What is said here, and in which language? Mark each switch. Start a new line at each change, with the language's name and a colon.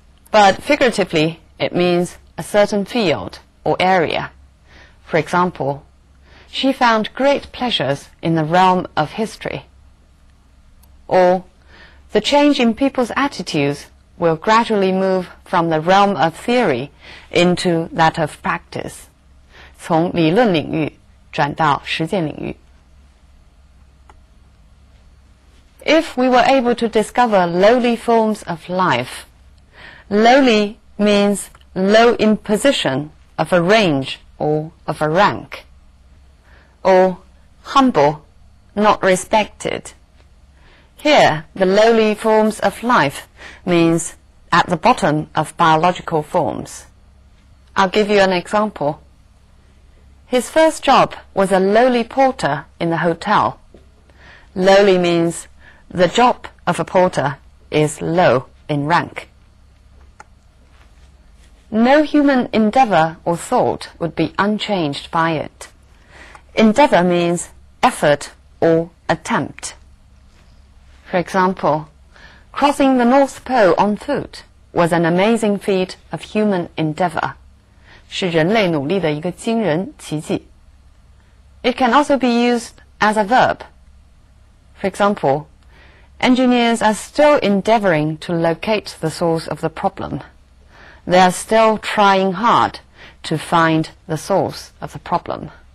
English: But figuratively, it means a certain field or area. For example, she found great pleasures in the realm of history. Or, the change in people's attitudes will gradually move from the realm of theory into that of practice.
Chinese: 从理论领域转到实践领域。
English: If we were able to discover lowly forms of life, lowly means low in position of a range or of a rank, or humble, not respected. Here, the lowly forms of life means at the bottom of biological forms. I'll give you an example. His first job was a lowly porter in the hotel. Lowly means the job of a porter is low in rank. No human endeavor or thought would be unchanged by it. Endeavor means effort or attempt. For example, crossing the North Pole on foot was an amazing feat of human endeavor.
Chinese: 是人类努力的一个惊人奇迹。
English: It can also be used as a verb. For example, engineers are still endeavoring to locate the source of the problem. They are still trying hard to find the source of the problem.